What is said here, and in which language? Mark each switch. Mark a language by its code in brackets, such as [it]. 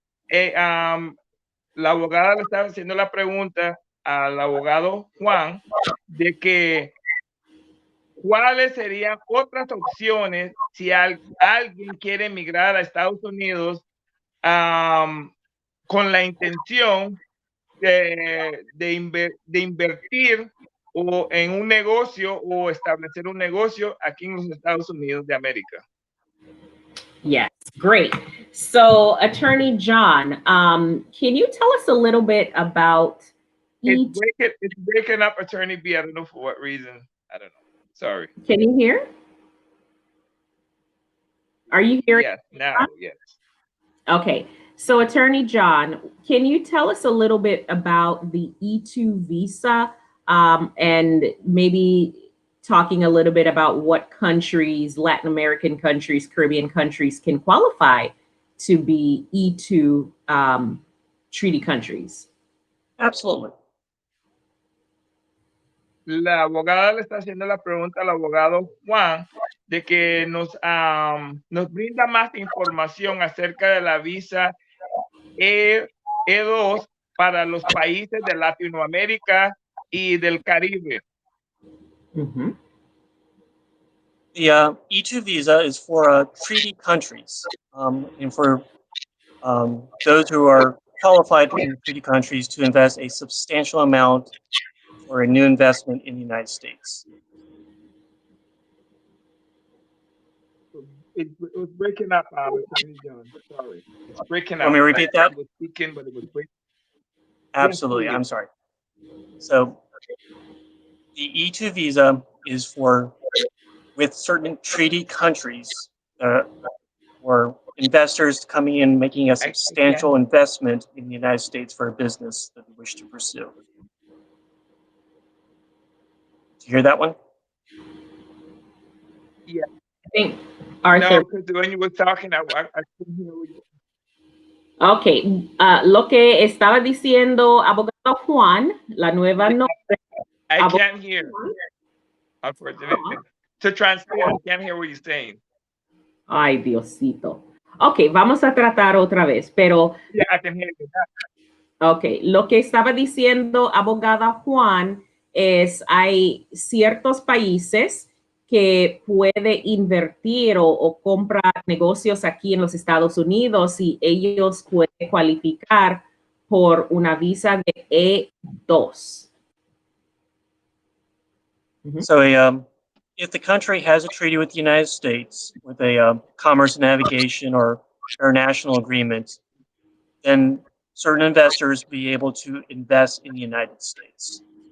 [es] La abogada le estaba haciendo la pregunta al abogado Juan de que cuáles serían otras opciones si alguien quiere emigrar a Estados Unidos con la intención de invertir o en un negocio o establecer un negocio aquí en los Estados Unidos de América. [en] Yes, great. So, Attorney John, can you tell us a little bit about It's breaking up, Attorney B. I don't know for what reason. I don't know. Sorry. Can you hear? Are you hearing? Yes, now, yes. Okay. So, Attorney John, can you tell us a little bit about the E2 visa and maybe talking a little bit about what countries, Latin American countries, Caribbean countries can qualify to be E2 treaty countries? Absolutely. [es] La abogada le está haciendo la pregunta al abogado Juan de que nos brinda más información acerca de la visa E2 para los países de Latinoamérica y del Caribe. Mm-hmm. [en] The E2 visa is for treaty countries, and for those who are qualified in treaty countries to invest a substantial amount for a new investment in the United States. It was breaking up, Attorney John. Sorry. It's breaking up. Want me to repeat that? I was speaking, but it was breaking. Absolutely. Yes, I'm sorry. So the E2 visa is with certain treaty countries or investors coming in making a substantial investment in the United States for a business that they wish to pursue. Did you hear that one? Yeah. I think Arthur. No, because when you were talking, I couldn't hear you. [es] Okay, lo que estaba diciendo abogado Juan, la nueva nombre. [en] I can't hear. Unfortunately. To translate, I can't hear what you're saying. [es] Ay, Diosito. Ok, vamos a tratar otra vez, pero [en] Yeah, I can hear you. [es] ok, lo que estaba diciendo abogada Juan es hay ciertos países que puede invertir o comprar negocios aquí en los Estados Unidos y ellos pueden cualificar por una visa de E2. [en] So, if the country has a treaty with the United States, with a commerce navigation or international agreement, then certain investors be able to invest in the United States.